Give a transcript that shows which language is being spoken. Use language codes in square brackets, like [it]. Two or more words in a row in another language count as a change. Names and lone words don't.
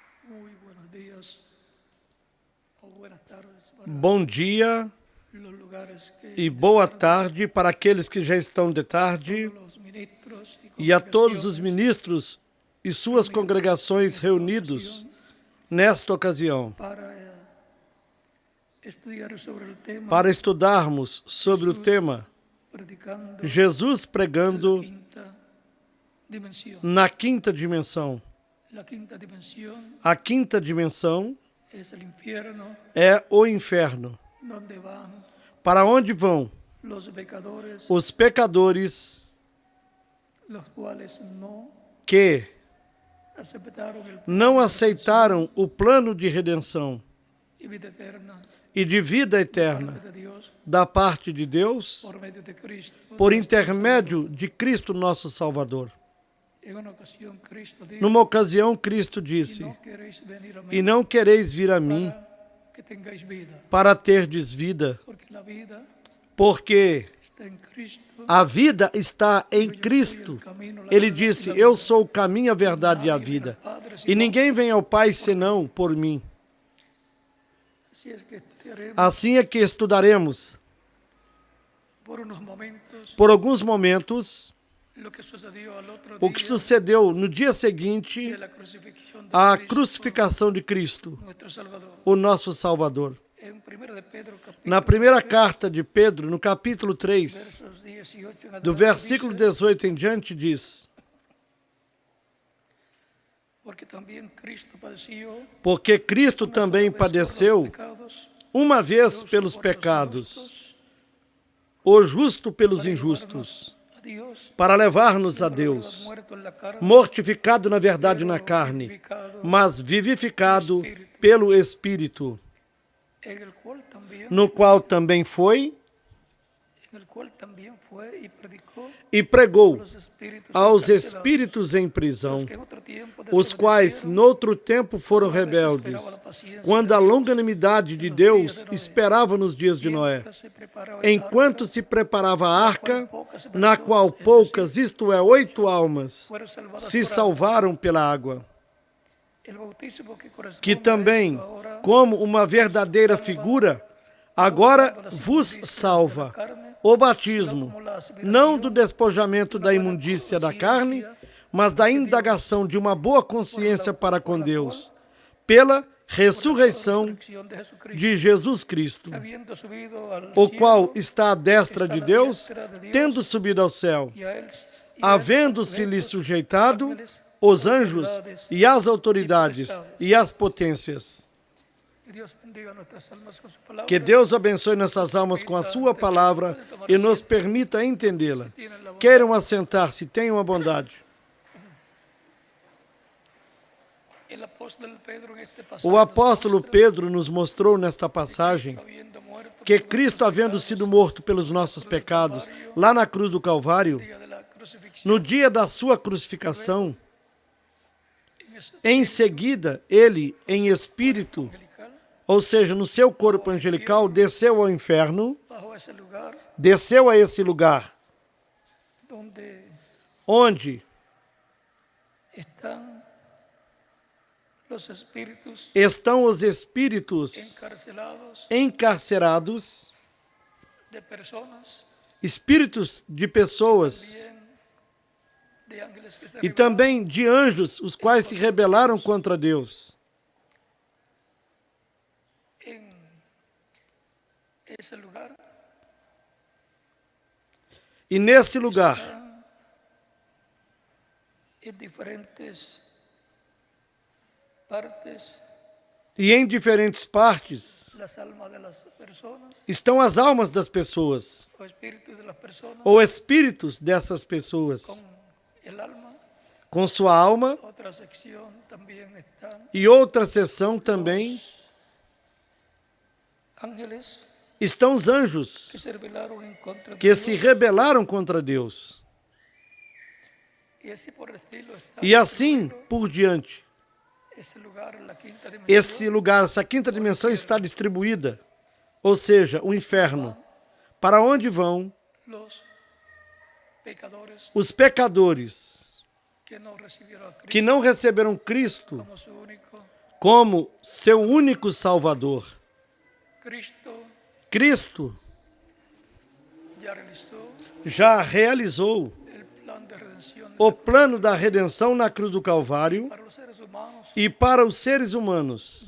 [es] Muy buenos días o buenas tardes para [pt] Bom dia [es] los lugares que [pt] e de boa tarde, tarde para aqueles que já estão de tarde [es] todos los ministros [pt] e a todos os [es] congregaciones [pt] ministros e suas congregações reunidos nesta ocasião [es] para estudiar sobre el tema [pt] para estudarmos sobre o tema [es] predicando Jesus la [pt] pregando [es] quinta dimensión. [pt] na quinta dimensão. [es] La quinta dimensión [pt] A quinta dimensão [es] es el infierno [pt] é o inferno, [es] donde van [pt] para onde vão [es] los pecadores, [pt] os pecadores [es] los cuales no [pt] que [es] aceptaron el [pt] não aceitaram o plano de redenção [es] y vida eterna [pt] e de vida eterna [es] de Dios [pt] da parte de Deus [es] por medio de Cristo. [pt] por intermédio de Cristo nosso Salvador. [es] En una ocasión Cristo dijo, [pt] Numa ocasião, Cristo [es] "Si [pt] disse: [es] no queréis venir a mí [pt] E não quereis vir a mim [es] para que tengáis vida, [pt] para terdes vida, [es] porque la vida [pt] porque [es] está en Cristo. [pt] a vida está em Cristo. Ele disse: Eu sou o caminho, a verdade e a vida. E ninguém vem ao Pai senão por mim. [es] Así es que estudiaremos [pt] Assim é que estudaremos, [es] por unos momentos [pt] por alguns momentos, [es] lo que sucedió al otro [pt] o que [es] día [pt] sucedeu no dia seguinte [es] de la crucifixión de [pt] à [es] Cristo, [pt] crucificação de Cristo, [es] nuestro Salvador. [pt] o nosso Salvador. [es] En 1 de Pedro capítulo [pt] Na primeira carta de Pedro, no capítulo 3, [es] versos 18 en [pt] do [es] adelante, [pt] versículo [es] dice, [pt] 18 em diante, diz: [es] porque también Cristo padeció [pt] Porque Cristo também [es] una sola vez por los [pt] padeceu [es] pecados, [pt] uma vez pelos pecados, o justo pelos injustos, [es] a Dios, [pt] para levar-nos a Deus, [es] muerto en la carne, [pt] mortificado na verdade na carne, mas vivificado pelo Espírito, [es] en el cual también [pt] no qual também foi e pregou [es] los espíritus [pt] aos [es] encarcelados, [pt] espíritos em prisão, [es] que en otro tiempo [pt] os quais [es] desobedecieron, [pt] noutro tempo foram rebeldes, quando a longanimidade de Deus esperava nos dias de Noé, [es] se preparaba el [pt] enquanto se preparava a arca, na qual poucas, isto é, 8 almas, [es] fueron salvadas [pt] se por salvaram pela água, [es] el bautismo que corresponde [pt] que a também, [es] esto ahora, [pt] como uma verdadeira figura, agora vos salva o batismo, não do despojamento da imundícia da carne, mas da indagação de uma boa consciência para com Deus, pela ressurreição [es] resurrección de Jesucristo, [pt] de Jesus Cristo, [es] habiendo subido al [pt] o [es] cielo, [pt] qual está à destra de Deus, tendo subido ao céu, [es] y a él [pt] havendo-se-lhe sujeitado os anjos e as autoridades e as potências. [es] que Dios bendiga nuestras almas con su palabra. [pt] Que Deus abençoe nossas almas com a sua palavra e nos permita entendê-la. Queiram assentar-se, tenham a bondade. [es] El apóstol Pedro en este pasaje [pt] O apóstolo Pedro nos mostrou nesta passagem [es] habiendo muerto [pt] que Cristo, havendo sido morto pelos nossos pecados, lá na cruz do Calvário, [es] el día de la crucifixión, [pt] no dia da sua crucificação, em seguida, ele, em espírito, [es] angelical, [pt] ou seja, no seu corpo angelical, desceu ao inferno, [es] bajo ese lugar [pt] desceu a esse lugar, [es] donde [pt] onde [es] están los espíritus [pt] estão os espíritos [es] encarcelados [pt] encarcerados, [es] de personas, [pt] espíritos de pessoas [es] bien de ángeles que están [pt] e também de anjos, os quais se rebelaram contra Deus. [es] en ese lugar. [pt] E neste lugar, [es] En diferentes partes, [pt] e em diferentes partes, [es] las almas de las personas, [pt] estão as almas das pessoas, [es] o espíritus de las personas, [pt] ou espíritos dessas pessoas, [es] con el alma. [pt] com sua alma, [es] Otra sección también están [pt] e outra seção também [es] ángeles [pt] estão os anjos, [es] que se rebelaron en contra de [pt] que [es] Dios. [pt] se rebelaram contra Deus. [es] Y así por el estilo está [pt] E assim por diante. [es] ese lugar, la quinta dimensión, [pt] Esse lugar, essa quinta dimensão está distribuída, ou seja, o inferno, para onde vão [es] los pecadores [pt] os pecadores [es] que no recibieron a Cristo [pt] que não receberam Cristo [es] como su único [pt] como seu único Salvador. Cristo já realizou o plano da redenção na cruz do Calvário e para os seres humanos.